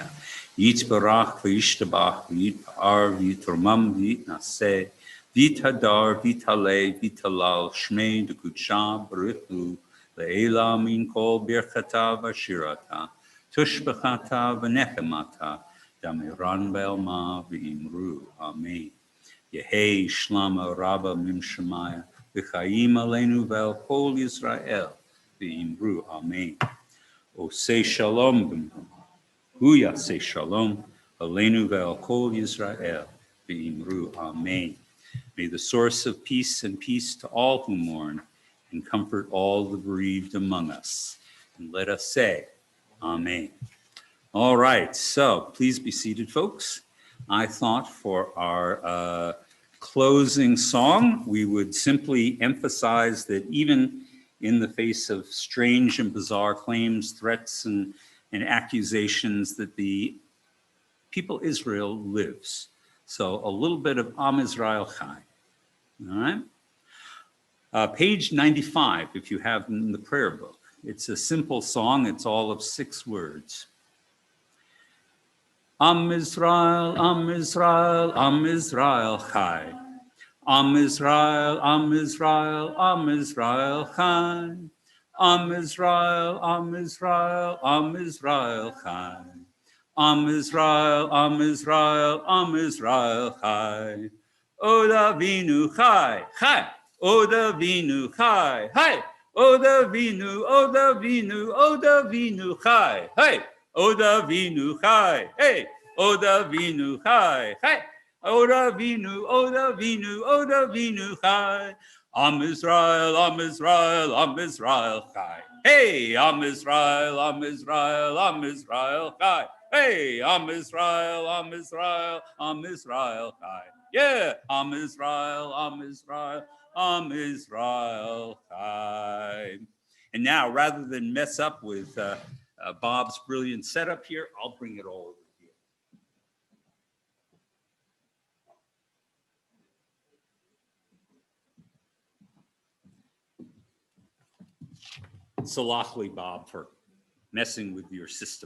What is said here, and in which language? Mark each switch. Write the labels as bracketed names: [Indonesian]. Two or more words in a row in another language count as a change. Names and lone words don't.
[Aramaic] יתברך וישתבח ויתפאר ויתרומם ויתנשא ויתהדר ויתעלה ויתהלל שמיה דקודשא בריך הוא לעלא מן כל ברכתא ושירתא תשבחתא ונחמתא דאמירן בעלמא ואמרו אמן. יהא שלמא רבא מן שמיא וחיים עלינו ועל כל ישראל, ואמרו אמן. [Hebrew] עושה שלום, הוא יעשה שלום, עלינו ועל כל ישראל, ואמרו אמן. [English] May the source of peace and peace to all who mourn, and comfort all the bereaved among us. And let us say, amen. All right, so please be seated, folks. I thought for our closing song, we would simply emphasize that even in the face of strange and bizarre claims, threats, and accusations, that the people Israel lives. So a little bit of [Hebrew] עם ישראל חי. [English] All right? Page 95, if you have in the prayer book. It's a simple song. It's all of 6 words. [Hebrew] עם ישראל, עם ישראל, עם ישראל חי. עם ישראל, עם ישראל, עם ישראל חי. עם ישראל, עם ישראל, עם ישראל חי. עם ישראל, עם ישראל, עם ישראל חי. עוד אבינו חי, חי. עוד אבינו חי, חי. עוד אבינו, עוד אבינו, עוד אבינו חי, Hey. עוד אבינו חי, hey. עוד אבינו חי, hey. עוד אבינו, עוד אבינו, עוד אבינו חי. עם ישראל, עם ישראל, עם ישראל חי. Hey, עם ישראל, עם ישראל, עם ישראל חי. Hey, עם ישראל, עם ישראל, עם ישראל חי. Yeah, עם ישראל, עם ישראל, עם ישראל חי. [English] And now, rather than mess up with Bob's brilliant setup here, I'll bring it all over here. Salachli, Bob, for messing with your system.